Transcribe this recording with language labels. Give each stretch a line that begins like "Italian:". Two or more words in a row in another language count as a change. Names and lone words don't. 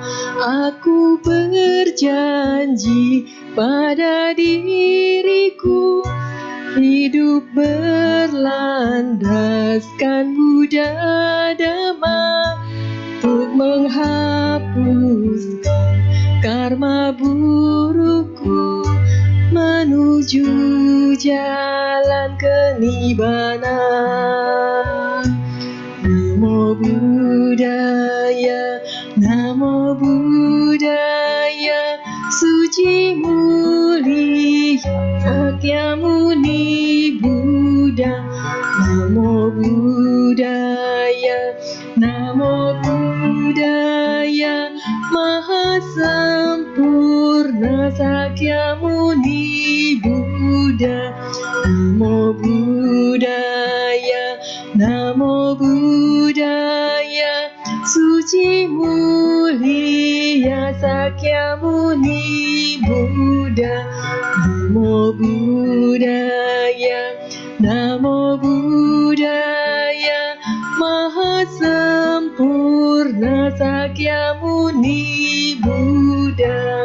Indonesian: Aku berjanji pada diriku, hidup berlandaskan Buddha Dhamma, hapuskan karma burukku menuju jalan kenibanan.
Pali: Namo Buddhaya, Namo Buddhaya,
Indonesian: suci mulia Sakyamuni Buddha.
Pali: Namo Buddhaya, Namo Buddhaya,
Indonesian: Maha sempurna Sakyamuni Buddha.
Pali: Namo Buddhaya, Namo Buddhaya,
Indonesian: suci mulia Sakyamuni Buddha.
Pali: Namo Buddhaya, Namo Buddhaya,
Indonesian: Maha sempurna Sakyamuni Buddha.